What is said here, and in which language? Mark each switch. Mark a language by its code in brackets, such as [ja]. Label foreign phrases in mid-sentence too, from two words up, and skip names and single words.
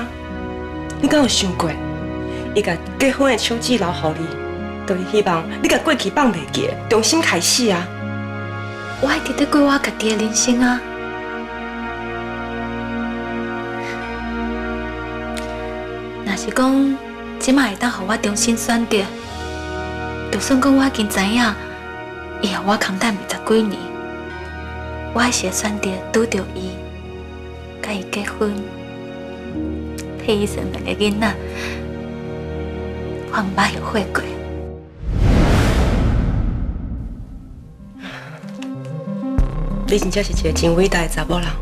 [nan] 你敢有想過，伊甲結婚的手指留予你，就是希望你甲過去放袂記，重新開始啊！我還佇咧過我家己的人生啊！若是講即馬會當互我重新選擇，就算講我已經知影，以後我空等20幾年，我還是會選擇拄着伊。甲伊結婚，替伊生2個囡仔，我毋捌後悔過。你真正是一個真偉大的查某人。